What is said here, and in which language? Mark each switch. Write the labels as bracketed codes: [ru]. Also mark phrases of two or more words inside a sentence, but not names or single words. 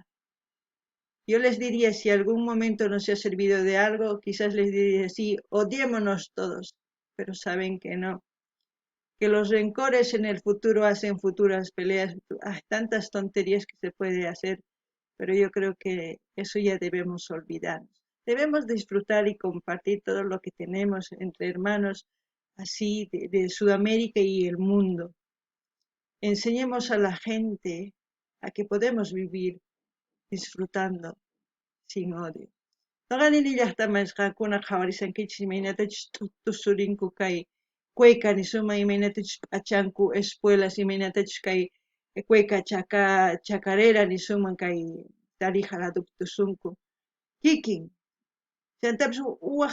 [es] Yo les diría, si algún momento nos ha servido de algo, quizás les diría, sí, odiémonos todos, pero saben que no, que los rencores en el futuro hacen futuras peleas, hay tantas tonterías que se puede hacer, pero yo creo que eso ya debemos olvidarnos. Debemos disfrutar y compartir todo lo que tenemos entre hermanos, así de Sudamérica y el mundo. Enseñemos a la gente a que podemos vivir disfrutando sin odio. [qu] Noqanini llaqtamasqakuna qhawarisankichis imaynatachus tusurinku kay Cuenca nisuma imaynatachus p'achanku espuelas imaynatachus kay Cuenca chacarera nisuman kay Tarija ladopi tusunku kikin chayantapis uwaq